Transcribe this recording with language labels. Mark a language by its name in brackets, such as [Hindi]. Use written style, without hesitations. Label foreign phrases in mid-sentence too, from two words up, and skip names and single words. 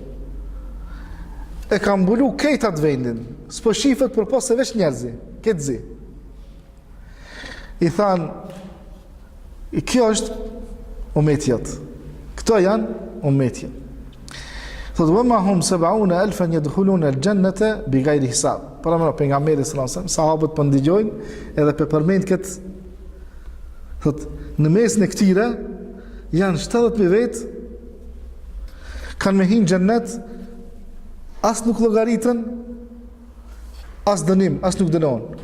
[Albanian] E ka mbulu këtë atë vendin, s'po shifet për posë veç njerëzi, këtë zi. I thanë, kjo është umetjet. Këto janë umetjet. [Arabic] Thot وما هم 70,000 يدخلون الجنة بغير حساب. [Albanian] Para më pejgamberi [Arabic] صلى الله عليه وسلم, [Albanian] sahabët po ndigjojnë edhe pe përmend kët. Thot në mesin e këtyre janë 70.000 vet kanë me hinë xhennet, as nuk llogaritën, as dënim, as nuk dënohen.